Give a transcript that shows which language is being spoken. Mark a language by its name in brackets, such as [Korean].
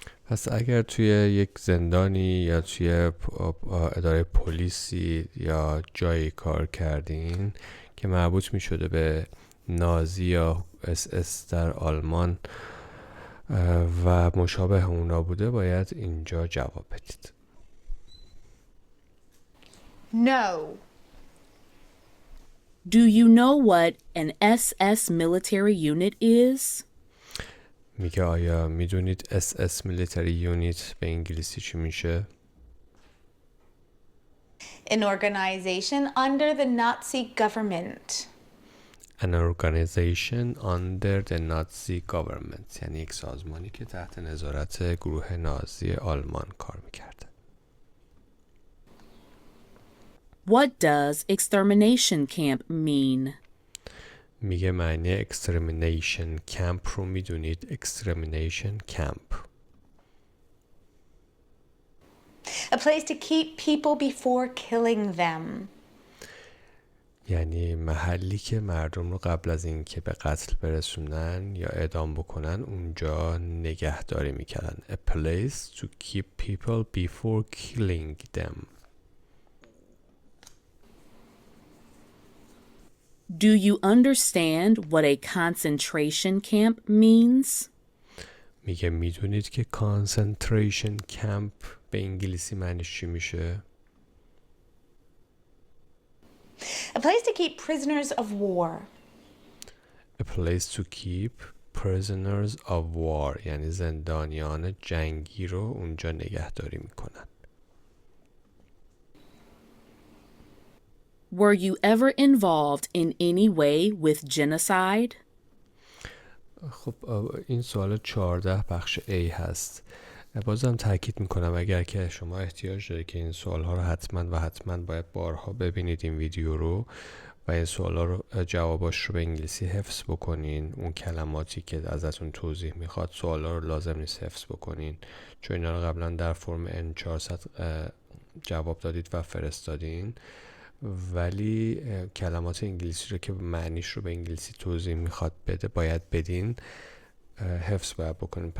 [Persian] پس اگر توی یک زندانی یا توی اداره پلیسی یا جایی کار کردین که مربوط می شده به نازی یا اس اس در آلمان و مشابه اونا بوده، باید اینجا جواب بدید. [English] No. Do you know what an SS military unit is? [Persian] میگه آیا میدونید [English] SS military unit [Persian] به انگلیسی چی میشه؟ [English] An organization under the Nazi government. An organization under the Nazi government، [Persian] یعنی یک سازمانی که تحت نظارت گروه نازی آلمان کار میکرده. [English] What does extermination camp mean? [Persian] میگه معنی extermination camp رو میدونید؟ extermination camp [English] A place to keep people before killing them. [Persian] یعنی محلی که مردم رو قبل از اینکه به قتل برسونن یا اعدام بکنن اونجا نگهداری میکردن. [English] A place to keep people before killing them. Do you understand what a concentration camp means? [Persian] میگه میدونید که concentration camp به انگلیسی معنیش چی میشه؟ [English] A place to keep prisoners of war. A place to keep prisoners of war، [Persian] یعنی زندانیان جنگی رو اونجا نگهداری میکنن. [English] Were you ever involved in any way with genocide? [Persian] خب این سوال 14 بخش A هست. بازم تاکید میکنم اگر که شما احتیاج دارید که این سوال ها رو حتما باید بارها ببینید این ویدیو رو و این سوال ها رو جواباش رو به انگلیسی حفظ بکنین. اون کلماتی که ازتون توضیح میخواد سوال ها رو لازم نیست حفظ بکنین، چون اینا رو قبلا در فرم N400 جواب دادید و فرستادین، ولی کلمات انگلیسی رو که معنیش رو به انگلیسی توضیح میخواد بده باید بدین، حفظ باید بکنید.